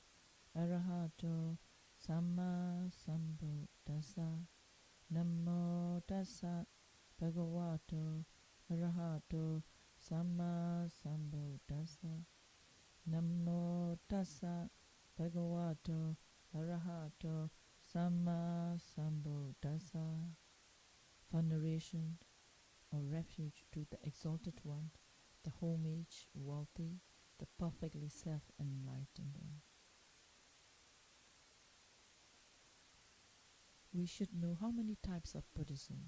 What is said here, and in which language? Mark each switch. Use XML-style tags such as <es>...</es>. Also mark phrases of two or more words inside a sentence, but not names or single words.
<pi>Arahato Samma Sambuddhassa Namo Tassa Bhagavato Arahato Samma Sambuddhassa Namo Tassa Bhagavato Arahato Samma Sambuddhassa.</pi> <en>Veneration or refuge to the Exalted One, the homage, wealthy, the perfectly self-enlightened One. We should know how many types of Buddhism.</en>